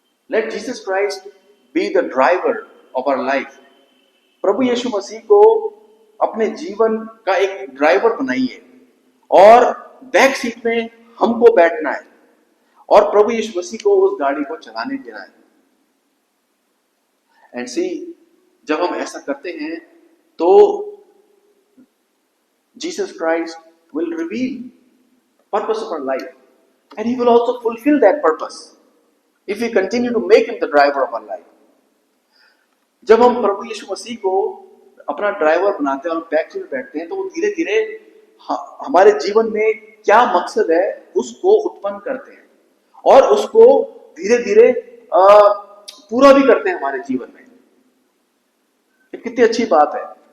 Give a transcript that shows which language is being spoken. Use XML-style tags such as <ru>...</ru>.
<en>Let Jesus Christ be the driver of our life.</en> <hi>प्रभु यीशु मसीह को अपने जीवन का एक ड्राइवर बनाइए और बैक सीट में हमको बैठना है और प्रभु यीशु मसीह को उस गाड़ी को चलाने देना है।</hi> <en>and see,</en> <hi>जब हम ऐसा करते हैं तो</hi> <en>Jesus Christ will reveal purpose of our life, and He will also fulfill that purpose if we continue to make Him the driver of our life.</en> <hi>जब हम प्रभु यीशु मसीह को अपना ड्राइवर बनाते हैं और बैक सीट में बैठते हैं तो वो धीरे धीरे हमारे जीवन में क्या मकसद है उसको उत्पन्न करते हैं और उसको धीरे धीरे पूरा भी करते हैं हमारे जीवन में। ये कितनी अच्छी बात है।</hi>